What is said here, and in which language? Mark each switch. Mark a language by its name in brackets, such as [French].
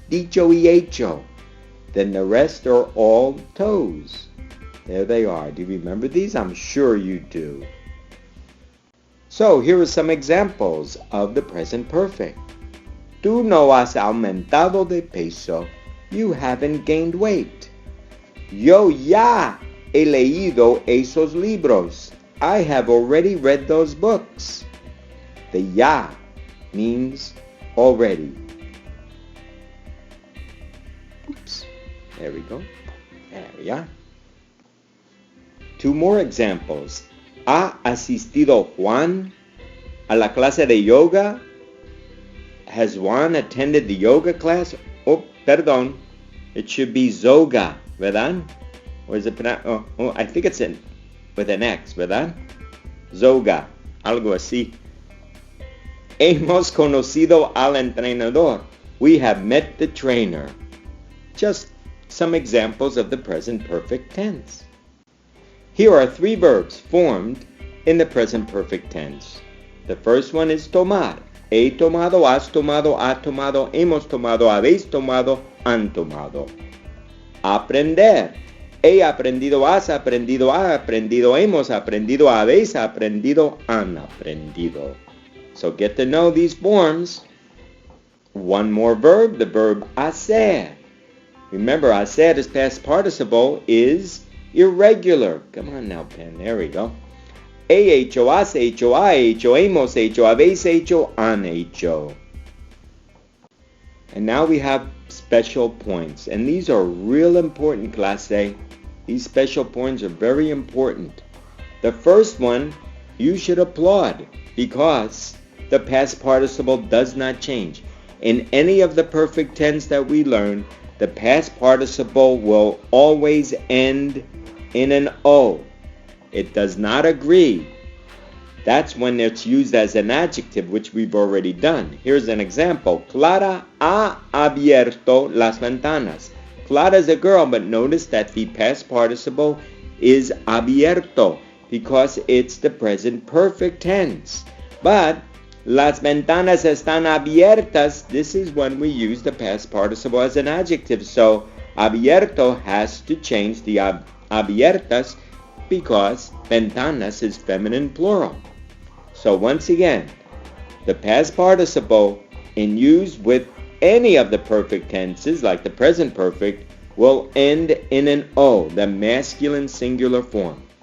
[Spanish] Dicho y hecho. [English] Then the rest are all toes. There they are. Do you remember these? I'm sure you do. So here are some examples of the present perfect. [Spanish] Tú no has aumentado de peso. [English] You haven't gained weight. [Spanish] Yo ya he leído esos libros. [English] I have already read those books. The ya means already. Oops. There we go. There we are. 2 more examples. [Spanish] ¿Ha asistido Juan a la clase de yoga? [English] Has Juan attended the yoga class? [Spanish] Oh, perdón. [English] It should be zoga, [Spanish] ¿verdad? [English] Or is it I think it's with an X, [Spanish] ¿verdad? Zoga, algo así. Hemos conocido al entrenador. [English] We have met the trainer. Just some examples of the present perfect tense. Here are 3 verbs formed in the present perfect tense. The first one is tomar. [Spanish] He tomado, has tomado, ha tomado, hemos tomado, habéis tomado, han tomado. Aprender. He aprendido, has aprendido, ha aprendido, hemos aprendido, habéis aprendido, han aprendido. [English] So get to know these forms. One more verb, the verb hacer. Remember, hacer is past participle, is irregular. Come on now, pen. There we go. [Spanish] He hecho, has hecho, ha hecho, hemos hecho, habéis hecho, han hecho. [English] And now we have special points. And these are real important, class A. These special points are very important. The first one, you should applaud because the past participle does not change. In any of the perfect tense that we learn, the past participle will always end in an O. It does not agree. That's when it's used as an adjective, which we've already done. Here's an example. [Spanish] Clara ha abierto las ventanas. [English] Clara is a girl, but notice that the past participle is abierto because it's the present perfect tense. [Spanish] But las ventanas están abiertas. [English] This is when we use the past participle as an adjective. So abierto has to change the abiertas because ventanas is feminine plural. So once again, the past participle in use with any of the perfect tenses, like the present perfect, will end in an O, the masculine singular form.